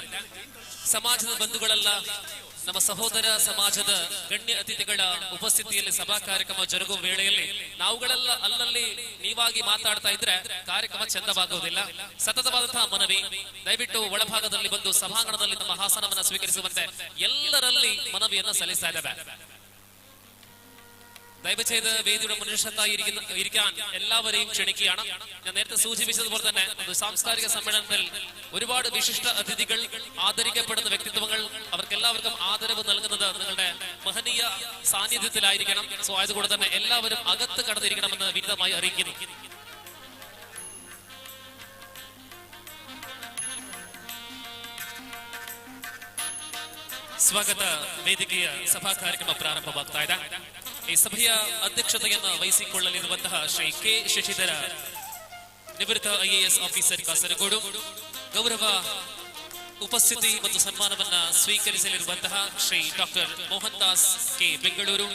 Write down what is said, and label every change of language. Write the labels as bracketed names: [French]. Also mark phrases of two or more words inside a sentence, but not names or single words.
[Kannada] ಸಮಾಜದ ಬಂಧುಗಳೆಲ್ಲ, ನಮ್ಮ ಸಹೋದರ ಸಮಾಜದ ಗಣ್ಯ ಅತಿಥಿಗಳ ಉಪಸ್ಥಿತಿಯಲ್ಲಿ ಸಭಾ ಕಾರ್ಯಕ್ರಮ ಜರುಗುವ ವೇಳೆಯಲ್ಲಿ ನಾವುಗಳೆಲ್ಲ ಅಲ್ಲಲ್ಲಿ ನೀವಾಗಿ ಮಾತಾಡ್ತಾ ಇದ್ರೆ ಕಾರ್ಯಕ್ರಮ ಚಂದವಾಗುವುದಿಲ್ಲ. ಸತತವಾದಂತಹ ಮನವಿ, ದಯವಿಟ್ಟು ಒಳಭಾಗದಲ್ಲಿ ಬಂದು ಸಭಾಂಗಣದಲ್ಲಿ ನಮ್ಮ ಹಾಸನವನ್ನು ಸ್ವೀಕರಿಸುವಂತೆ ಎಲ್ಲರಲ್ಲಿ ಮನವಿಯನ್ನ ಸಲ್ಲಿಸ್ತಾ ಇದ್ದೇವೆ. [Malayalam] ദൈവചെയ്ത് വേദിയുടെ മുന്നിലിരിക്കാൻ എല്ലാവരെയും ക്ഷണിക്കുകയാണ്. ഞാൻ നേരത്തെ സൂചിപ്പിച്ചതുപോലെ തന്നെ ഒരു സാംസ്കാരിക സമ്മേളനത്തിൽ ഒരുപാട് വിശിഷ്ട അതിഥികൾ, ആദരിക്കപ്പെടുന്ന വ്യക്തിത്വങ്ങൾ, അവർക്കെല്ലാവർക്കും ആദരവ് നൽകുന്നത് നിങ്ങളുടെ മഹനീയ സാന്നിധ്യത്തിലായിരിക്കണം. സോ അതുകൊണ്ട് തന്നെ എല്ലാവരും അകത്ത് കടന്നിരിക്കണമെന്ന് വിനീതമായി അറിയിക്കുന്നു. [Kannada] ಸ್ವಾಗತ ವೇದಿಕೆಯ ಸಭಾ ಕಾರ್ಯಕ್ರಮ ಪ್ರಾರಂಭವಾಗ್ತಾ ಇದೆ. ಈ ಸಭೆಯ ಅಧ್ಯಕ್ಷತೆಯನ್ನು ವಹಿಸಿಕೊಳ್ಳಲಿರುವಂತಹ ಶ್ರೀ ಕೆ ಶಶಿಧರ, ನಿವೃತ್ತ IAS ಆಫೀಸರ್ ಕಾಸರಗೋಡು, ಗೌರವ ಉಪಸ್ಥಿತಿ ಮತ್ತು ಸನ್ಮಾನವನ್ನ ಸ್ವೀಕರಿಸಲಿರುವಂತಹ ಶ್ರೀ ಡಾಕ್ಟರ್ ಮೋಹನ್ ದಾಸ್ ಕೆ ಬೆಂಗಳೂರು.